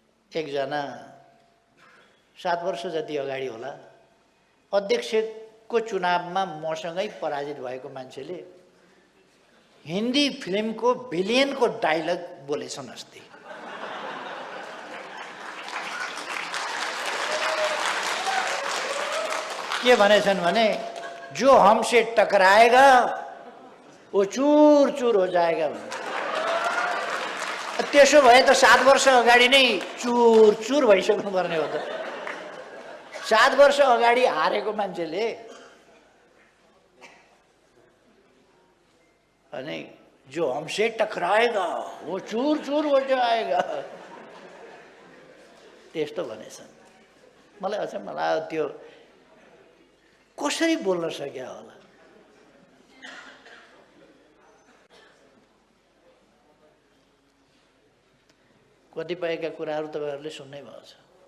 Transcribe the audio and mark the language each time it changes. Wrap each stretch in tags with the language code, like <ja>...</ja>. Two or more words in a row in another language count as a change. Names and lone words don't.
<ne>एकजना 7 वर्ष जति अगाडि होला अध्यक्षको चुनावमा मसँगै पराजित भएको मान्छेले हिन्दी फिल्मको भिलियनको डायलग बोलेछन् अस्ति। के भनेछन् भने</ne> <hi>जो हमसे टकराएगा वो चूर चूर हो जाएगा।</hi> <ne>त्यसो भए त 7 वर्ष अगाडि नै चूर चूर भइसक्नु पर्ने हो त। 7 वर्ष अगाडि हारेको मान्छेले अनि</ne> <hi>जो हमसे टकराएगा वो चूर चूर हो जाएगा</hi> <ne>त्यस्तो भनेछन्। मलाई अचम्म लाग्यो त्यो कसरी बोल्न सक्या होला। कतिपयका कुराहरू तपाईहरुले सुन्नै भएको छ।</ne>